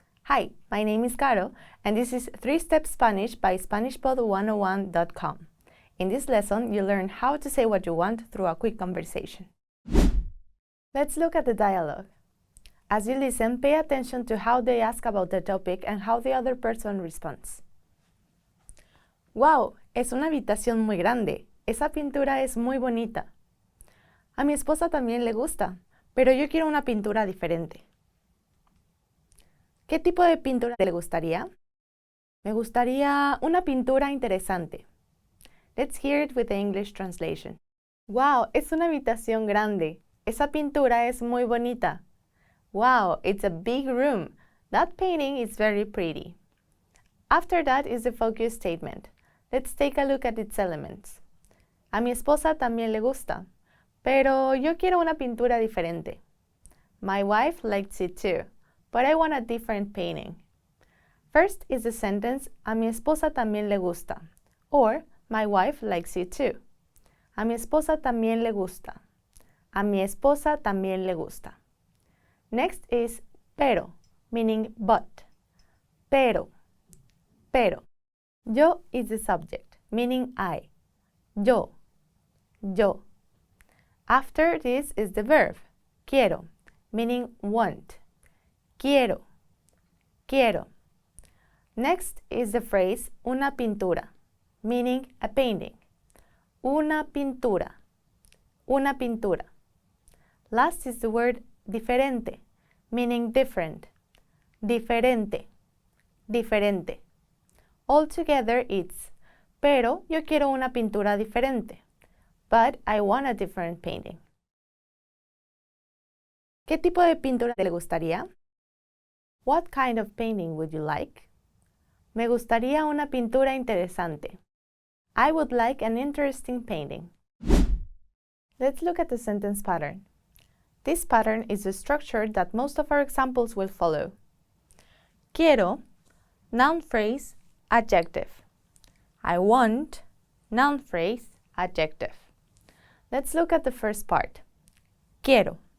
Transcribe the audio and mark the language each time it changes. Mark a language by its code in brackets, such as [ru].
[en] Hi, my name is Caro, and this is 3-Step Spanish by SpanishPod101.com. In this lesson, you'll learn how to say what you want through a quick conversation. Let's look at the dialogue. As you listen, pay attention to how they ask about the topic and how the other person responds. ¡Wow! [es] Es una habitación muy grande. Esa pintura es muy bonita. A mi esposa también le gusta, pero yo quiero una pintura diferente. ¿Qué tipo de pintura le gustaría? Me gustaría una pintura interesante. [en] Let's hear it with the English translation. [es] Wow, es una habitación grande. Esa pintura es muy bonita. [en] Wow, it's a big room. That painting is very pretty. After that is the focus statement. Let's take a look at its elements. [es] A mi esposa también le gusta, pero yo quiero una pintura diferente. [en] My wife likes it too, but I want a different painting. First is the sentence, [es] a mi esposa también le gusta, [en] or my wife likes it too. [es] A mi esposa también le gusta. A mi esposa también le gusta. [en] Next is pero, meaning but. Pero. Yo is the subject, meaning I. Yo. After this is the verb, quiero, meaning want. Quiero. Next is the phrase una pintura, meaning a painting. [es] Una pintura. [en] Last is the word diferente, meaning different. [es] Diferente. [en] Altogether it's, [es] pero yo quiero una pintura diferente. [en] But I want a different painting. [es] ¿Qué tipo de pintura le gustaría? [en] What kind of painting would you like? [es] Me gustaría una pintura interesante. [en] I would like an interesting painting. Let's look at the sentence pattern. This pattern is the structure that most of our examples will follow. Quiero, noun phrase, adjective. I want, noun phrase, adjective. Let's look at the first part. Quiero.